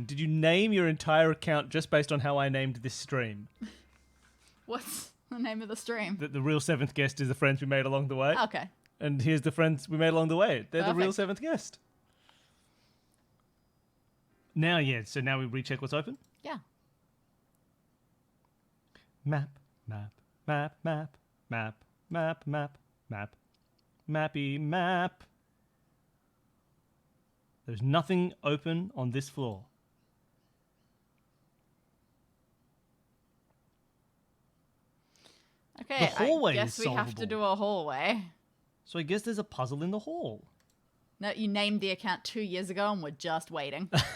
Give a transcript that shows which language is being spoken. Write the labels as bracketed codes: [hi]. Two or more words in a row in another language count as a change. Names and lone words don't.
[en] Did you name your entire account just based on how I named this stream? What's the name of the stream? That the real seventh guest is the friends we made along the way. Okay. And here's the friends we made along the way. They're the real Perfect. seventh guest. Now, yeah, so now we recheck what's open. Yeah. Map, map, map, map, map, map, map, map, mappy map. There's nothing open on this floor. Okay, The hallway I guess is we have to solvable. do a hallway. So I guess there's a puzzle in the hall. No, you named the account 2 years ago and we're just waiting.